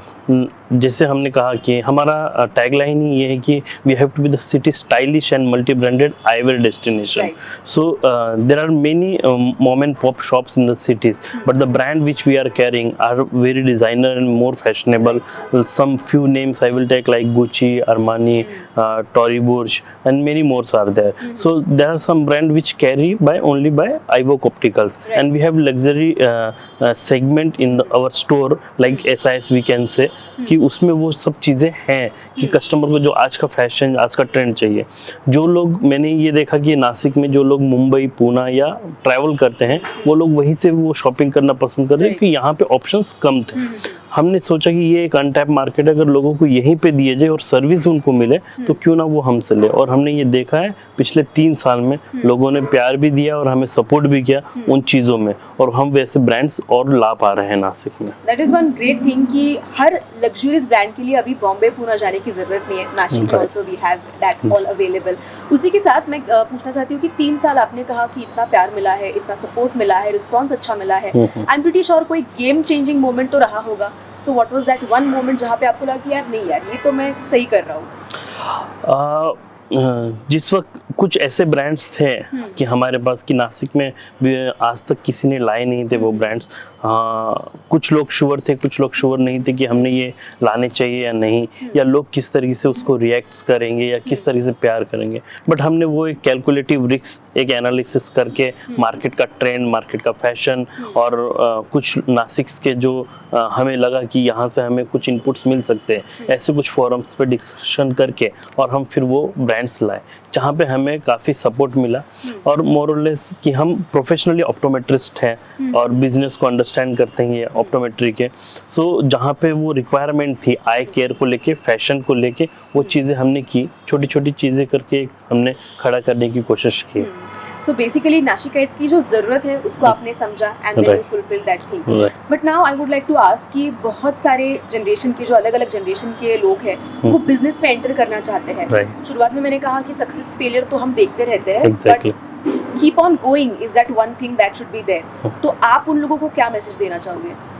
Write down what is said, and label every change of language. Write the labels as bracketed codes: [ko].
[hi] जैसे हमने कहा कि हमारा टैगलाइन ही ये है कि [en] We have to be the city stylish and multi branded eyewear destination. So there are many mom and pop shops in the cities, but the brand which we are carrying are very designer and more fashionable. Some few names I will take like Gucci, Armani, Tory Burch, and many more are there. So there are some brand which carry only by iVoke Opticals, and we have luxury segment in our store like SIS we can say [hi] कि उसमें वो सब चीज़ें हैं कि customer को जो आज का फैशन, आज का ट्रेंड चाहिए। जो लोग, मैंने ये देखा कि नासिक में जो लोग मुंबई, पूना या ट्रैवल करते हैं, वो लोग वहीं से वो शॉपिंग करना पसंद करते हैं क्योंकि यहाँ पे ऑप्शंस कम थे। हमने सोचा कि ये एक अनटैप मार्केट है, अगर लोगों को यहीं पे दिए जाए और सर्विस उनको मिले तो क्यों ना वो हमसे ले। और हमने ये देखा है पिछले 3 साल में लोगों ने प्यार भी दिया और हमें सपोर्ट भी किया उन चीज़ों में, और हम वैसे ब्रांड्स और ला पा रहे हैं नासिक में। [en] that is one great thing [hi] कि हर लग्जूरियस ब्रांड के लिए अभी बॉम्बे, पूना जाने की जरूरत नहीं है। नासिक में [en] Also we have that all available. [hi] उसी के साथ मैं पूछना चाहती हूँ कि 3 साल आपने कहा कि इतना प्यार मिला है, इतना सपोर्ट मिला है, रिस्पॉन्स अच्छा मिला है। [en] I am pretty sure कोई game changing moment [hi] तो रहा होगा। [en] So what was that one moment [hi] जहाँ पे आपको लगा कि यार नहीं यार, ये तो मैं सही कर रहा हूँ? जिस वक्त कुछ ऐसे ब्रांड्स थे कि हमारे पास कि नासिक में भी आज तक किसी ने लाए नहीं थे वो ब्रांड्स। कुछ लोग श्योर थे, कुछ लोग श्योर नहीं थे कि हमने ये लाने चाहिए या नहीं, या लोग किस तरीके से उसको रिएक्ट करेंगे या किस तरीके से प्यार करेंगे। बट हमने वो एक कैलकुलेटिव रिस्क, एक एनालिसिस करके मार्केट का ट्रेंड, मार्केट का फैशन और कुछ नासिक के जो हमें लगा कि यहाँ से हमें कुछ इनपुट्स मिल सकते हैं, ऐसे कुछ फोरम्स पे डिस्कशन करके और हम फिर वो ब्रांड्स लाए जहाँ पे हमें काफ़ी सपोर्ट मिला। और मोर और लेस कि हम प्रोफेशनली ऑप्टोमेट्रिस्ट हैं और बिजनेस को अंडरस्टैंड करते हैं ये ऑप्टोमेट्री के। सो जहाँ पे वो रिक्वायरमेंट थी आई केयर को लेके, फैशन को लेके, वो चीज़ें हमने की, छोटी छोटी चीज़ें करके हमने खड़ा करने की कोशिश की। [en] So basically [hi] नाशिकाइट्स की जो ज़रूरत है उसको आपने समझा [en] and then you fulfill that thing. But now I would like to ask [hi] कि बहुत सारे जनरेशन के, जो अलग अलग जनरेशन के लोग हैं, वो बिजनेस में एंटर करना चाहते हैं। शुरुआत में मैंने कहा कि सक्सेस फेलियर तो हम देखते रहते हैं, [en] But keep on going is that one thing that should be there. [hi] तो आप उन लोगों को क्या मैसेज देना चाहोगे?